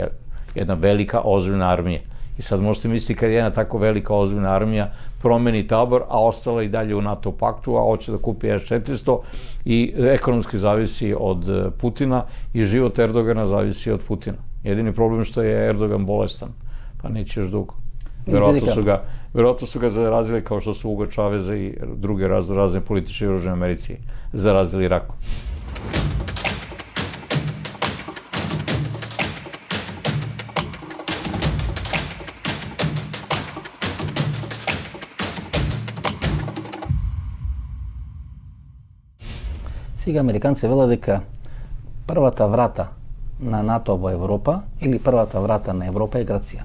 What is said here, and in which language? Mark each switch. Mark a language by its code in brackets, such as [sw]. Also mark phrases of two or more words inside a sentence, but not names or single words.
[sr] Jedna velika, ozbiljna armija. I sad možete misliti kad jedna tako velika, ozbiljna armija promeni tabor, a ostala i dalje u NATO paktu, a hoće da kupi S-400 i ekonomski zavisi od Putina i život Erdogana zavisi od Putina. Jedini problem što je Erdogan bolestan, pa neće još dugo. Verovatno su ga zarazili kao što su Hugo Chaveza i druge razne političare u Južnoj Americi zarazili rakom. [mk] Сега американци велат дека првата врата на НАТО во Европа или првата врата на Европа е Грција.